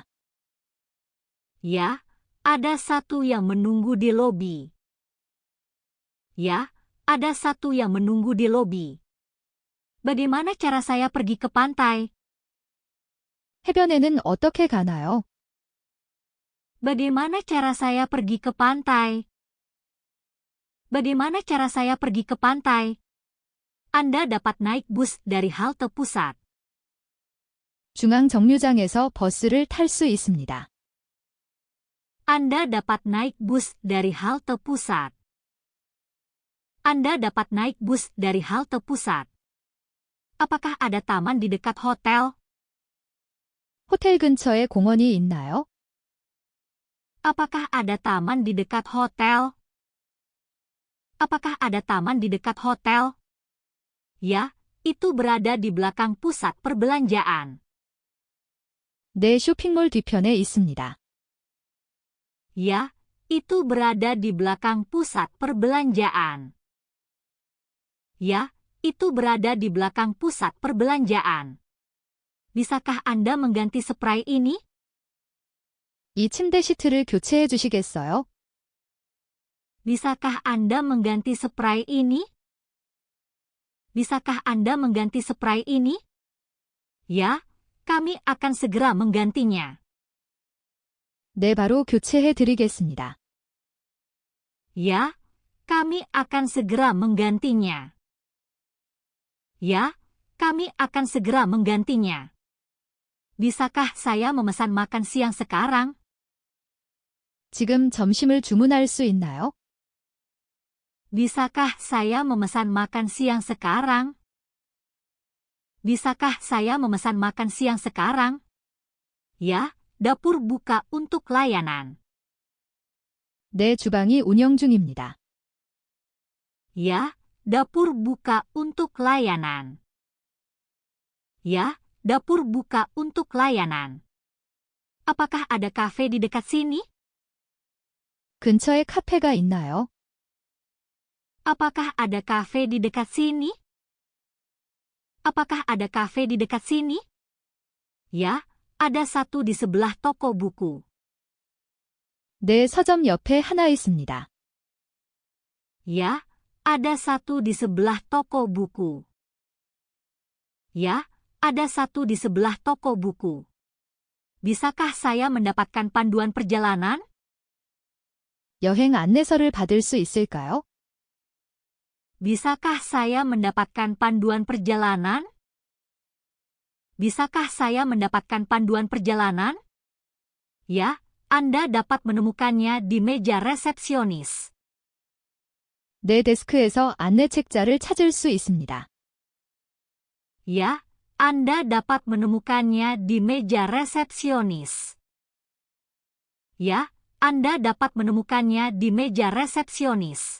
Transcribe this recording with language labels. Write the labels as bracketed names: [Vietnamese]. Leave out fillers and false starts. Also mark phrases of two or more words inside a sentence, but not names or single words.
[Indonesian] Ya, ada satu yang menunggu di lobi. Ya, ada satu yang menunggu di lobi. Bagaimana cara saya pergi ke pantai? [Korean] 해변에는 어떻게 가나요? [Indonesian] Bagaimana cara saya pergi ke pantai? Bagaimana cara saya pergi ke pantai? Anda dapat naik bus dari halte pusat. [Korean] 중앙 정류장에서 버스를 탈 수 있습니다. [Indonesian] Anda dapat naik bus dari halte pusat. Anda dapat naik bus dari halte pusat. Apakah ada taman di dekat hotel? [Korean] 호텔 근처에 공원이 있나요? [Indonesian] Apakah ada taman di dekat hotel? Apakah ada taman di dekat hotel? Ya, itu berada di belakang pusat perbelanjaan. [Korean] 네, 쇼핑몰 뒤편에 있습니다. [Indonesian] Ya, itu berada di belakang pusat perbelanjaan. Ya, itu berada di belakang pusat perbelanjaan. Bisakah Anda mengganti spray ini? [Korean] 이 침대 시트를 교체해 주시겠어요? [Indonesian] Bisakah Anda mengganti spray ini? Bisakah Anda mengganti spray ini? Ya, kami akan segera menggantinya. [Korean] 네, 바로 교체해 드리겠습니다. [Indonesian] Ya, kami akan segera menggantinya. Ya, kami akan segera menggantinya. Bisakah saya memesan makan siang sekarang? [Korean] 지금 점심을 주문할 수 있나요? [Indonesian] Bisakah saya memesan makan siang sekarang? Bisakah saya memesan makan siang sekarang? Ya, dapur buka untuk layanan. [Korean] 네, 주방이 운영 중입니다. [Indonesian] Ya, dapur buka untuk layanan. Ya, dapur buka untuk layanan. Apakah ada kafe di dekat sini? [Korean] 근처에 카페가 있나요? [Indonesian] Apakah ada kafe di dekat sini? Apakah ada kafe di dekat sini? Ya, ada satu di sebelah toko buku. [Korean] 네, 서점 옆에 하나 있습니다. [Indonesian] Ya, ada satu di sebelah toko buku. Ya, ada satu di sebelah toko buku. Bisakah saya mendapatkan panduan perjalanan? [Korean] 여행 안내서를 받을 수 있을까요? [Indonesian] Bisakah saya mendapatkan panduan perjalanan? Bisakah saya mendapatkan panduan perjalanan? Ya, Anda dapat menemukannya di meja resepsionis. [Korean] 내 데스크에서 안내 책자를 찾을 수 있습니다. [Indonesian] Ya, Anda dapat menemukannya di meja resepsionis. Ya, Anda dapat menemukannya di meja resepsionis.